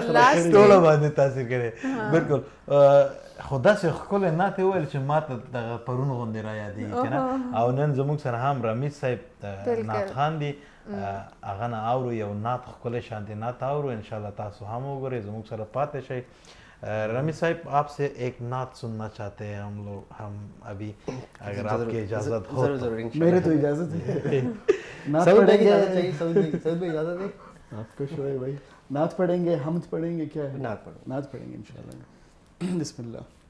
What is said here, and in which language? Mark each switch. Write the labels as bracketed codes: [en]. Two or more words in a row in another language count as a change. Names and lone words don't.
[ps] ټوله باندې تاثیر کړی بالکل خو داسې ښکلی ناتې وویل چې ما ته دغه پرون غوندې را یادېږي که نه او نن زموږ سره هم رمیز صاحب نات خان دی هغه نه اورو یو نعت ښکلی شانتي نعت اورو انشاءاللہ تاسو هم وګورئ زموږ سره پاتې شئ رمیز صاحب [ur] آپ سے ایک نعت سننا چاہتے ہیں ہم لوگ ہم ابھی اگر آپ کی اجازت ہو میرے تو اجازت ہے نعت پڑھیں گے سعود بھائی اجازت ہے آپ کو شعیب بھائی نعت پڑھیں گے حمد پڑھیں گے کیا ہے نعت پڑھیں گے انشاءاللہ بسم اللہ